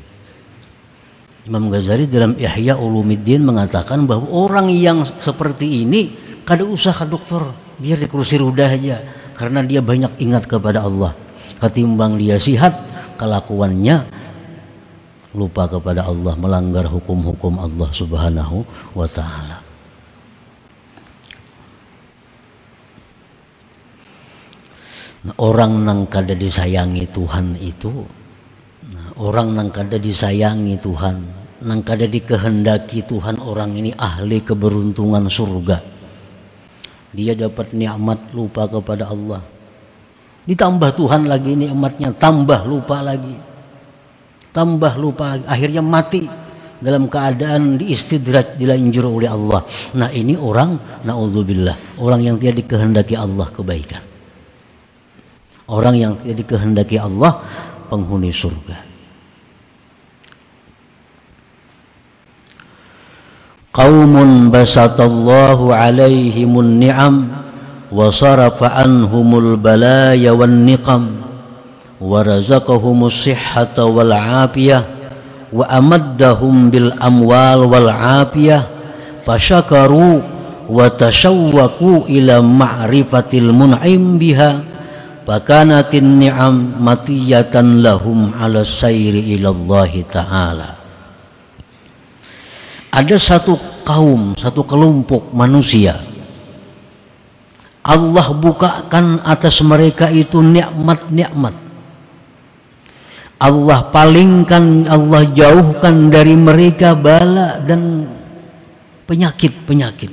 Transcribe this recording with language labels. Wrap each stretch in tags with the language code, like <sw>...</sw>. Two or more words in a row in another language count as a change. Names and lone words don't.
<id>Imam Ghazali dalam Ihya Ulumuddin mengatakan bahwa orang yang seperti ini kada usah ke dokter, biar di kursi roda aja, karena dia banyak ingat kepada Allah. Ketimbang dia sihat, kelakuannya lupa kepada Allah, melanggar hukum-hukum Allah</id> <ar>سبحانه وتعالى.</ar> <bjn>Nah, orang nang kada disayangi Tuhan itu, orang nang kada disayangi Tuhan, nang kada dikehendaki Tuhan, orang ini ahli keberuntungan surga.</bjn> <id>Dia dapat nikmat lupa kepada Allah, ditambah Tuhan lagi nikmatnya, tambah lupa lagi, akhirnya mati dalam keadaan diistidraj, dilanjur oleh Allah. Nah, ini orang naudzubillah, orang yang tidak dikehendaki Allah kebaikan, orang yang tidak dikehendaki Allah penghuni surga.</id> <ar>قوم بسط الله عليهم النعم وصرف عنهم البلايا و نقم ورزقهم الصحة والعافية وأمدهم بالأموال والعافية فشكروا وتشوقوا إلى معرفة المنعم بها فكانت النعم مطية لهم على السير إلى الله تعالى.</ar> <id>Ada satu kaum, satu kelompok manusia, Allah bukakan atas mereka itu nikmat-nikmat. Allah palingkan, Allah jauhkan dari mereka bala dan penyakit-penyakit.</id>